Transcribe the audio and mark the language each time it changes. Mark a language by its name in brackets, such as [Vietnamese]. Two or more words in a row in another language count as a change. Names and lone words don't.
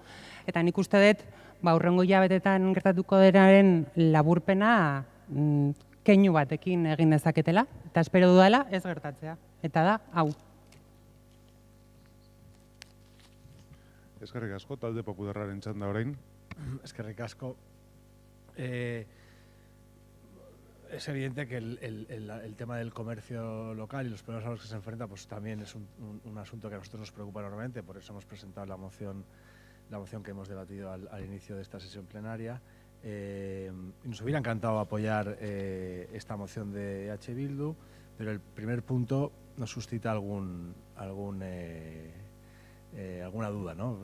[Basque] Eta nik uste dut, hurrengo hilabetetan gertatuko denaren laburpena keinu batekin egin dezaketela, eta espero dudala ez gertatzea. Eta da, hau. Eskerrik asko, talde popularraren txanda orain. Eskerrik asko. [Spanish] Es evidente que el tema del comercio local y los problemas a los que se enfrenta también es un asunto que a nosotros nos preocupa enormemente, por eso hemos presentado la moción que hemos debatido al inicio de esta sesión plenaria. Nos hubiera encantado apoyar esta moción de EH Bildu, pero el primer punto nos suscita alguna duda, ¿no?